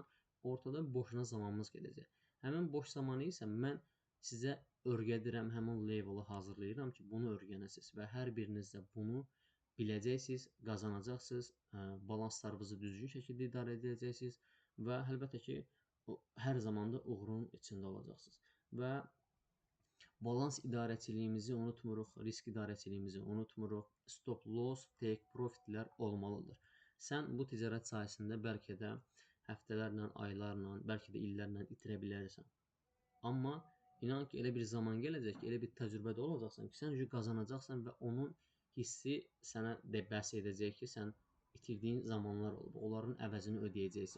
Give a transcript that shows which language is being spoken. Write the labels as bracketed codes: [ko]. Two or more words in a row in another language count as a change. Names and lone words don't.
[az] Ortada boşuna zamanımız gedəcək. Həmin boş zamanı isə mən sizə öyrədirəm, həmin levelu hazırlayıram ki, bunu öyrənəsiniz və hər biriniz də bunu biləcəksiniz, qazanacaqsınız, balanslarınızı düzgün şəkildə idarə edəcəksiniz və əlbəttə ki, hər zaman da uğurun içində olacaqsınız. Və balans idarəçiliyimizi unutmuruq, risk idarəçiliyimizi unutmuruq. [en] Stop loss, take profitlər olmalıdır. [az] Sən bu ticarət sahəsində bəlkə də həftələrlə, aylarla, bəlkə də illərlə itirə bilərsən. Amma inan ki, elə bir zaman gələcək ki, elə bir təcrübədə olacaqsan ki, sən qazanacaqsan və onun hissi sənə də bəhs edəcək ki, sən itirdiyin zamanlar olub, onların əvəzini ödəyəcəksən.